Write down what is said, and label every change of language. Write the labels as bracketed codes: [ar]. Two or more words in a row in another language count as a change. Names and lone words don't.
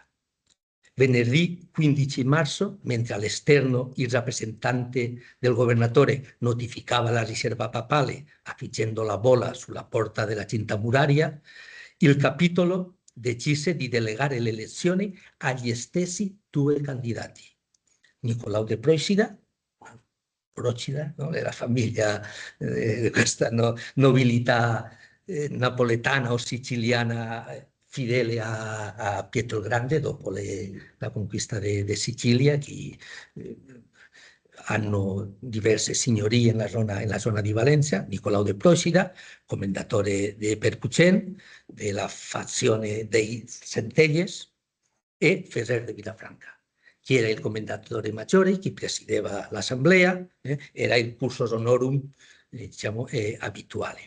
[it] Venerdì 15 marzo, mentre all'esterno il rappresentante del governatore notificava la riserva papale affiggendo la bolla sulla porta della cinta muraria, il capitolo decise di delegare le elezioni agli stessi due candidati. Nicolau de Procida, no? Della famiglia di questa nobiltà napoletana o siciliana fidele a Pietro il Grande dopo la conquista di Sicilia, che hanno diverse signorie nella zona di Valencia. Nicolau de Procida, commendatore di Perpucent, della fazione dei Centelles, e Ferrer de Vilafranca, che era il commendatore maggiore, che presiedeva l'assemblea, era il cursus honorum, diciamo, abituale.